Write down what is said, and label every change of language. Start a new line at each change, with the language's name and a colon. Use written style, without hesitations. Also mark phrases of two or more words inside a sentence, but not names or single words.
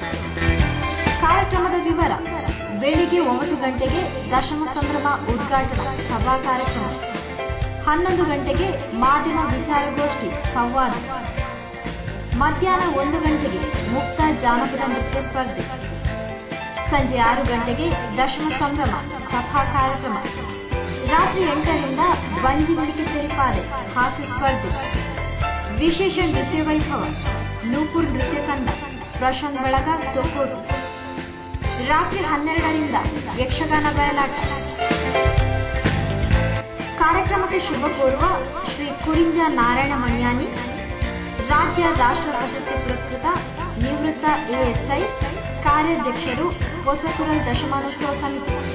Kannada: ಕಾರ್ಯಕ್ರಮದ ವಿವರ: ಬೆಳಿಗ್ಗೆ 9 ಗಂಟೆಗೆ ದಶಮ ಸಂಭ್ರಮ ಉದ್ಘಾಟನಾ ಸಭಾ ಕಾರ್ಯಕ್ರಮ, 11 ಗಂಟೆಗೆ ಮಾಧ್ಯಮ ವಿಚಾರಗೋಷ್ಠಿ ಸಂವಾದ, ಮಧ್ಯಾಹ್ನ 1 ಗಂಟೆಗೆ ಮುಕ್ತ ಜಾನಪದ ನೃತ್ಯ ಸ್ಪರ್ಧೆ, ಸಂಜೆ 6 ಗಂಟೆಗೆ ದಶಮ ಸಂಭ್ರಮ ಸಭಾ ಕಾರ್ಯಕ್ರಮ, ರಾತ್ರಿ 8ರಿಂದ ಬಂಜಿ ಮಡಿಕೆ ತೆರಿಪಾಲೆ ಹಾಸ್ಯ ಸ್ಪರ್ಧೆ, ವಿಶೇಷ ನೃತ್ಯ ವೈಭವ, ನೂಪುರ್ ನೃತ್ಯ ತಂಡ, ಪ್ರಶಾಂತ್ ಬಳಗ, ತೊಕ್ಕೋಟು. ರಾತ್ರಿ 12ರಿಂದ ಯಕ್ಷಗಾನ ಬಯಲಾಟ. ಕಾರ್ಯಕ್ರಮಕ್ಕೆ ಶುಭ ಕೋರುವ ಶ್ರೀ ಕುರಿಂಜ ನಾರಾಯಣ ಮಣಿಯಾನಿ, ರಾಜ್ಯ ರಾಷ್ಟ್ರ ಪ್ರಶಸ್ತಿ ಪುರಸ್ಕೃತ ನಿವೃತ್ತ ಎಎಸ್ಐ, ಕಾರ್ಯಾಧ್ಯಕ್ಷರು, ಹೊಸಕುರಲ್ ದಶಮಾನೋತ್ಸವ ಸಮಿತಿ.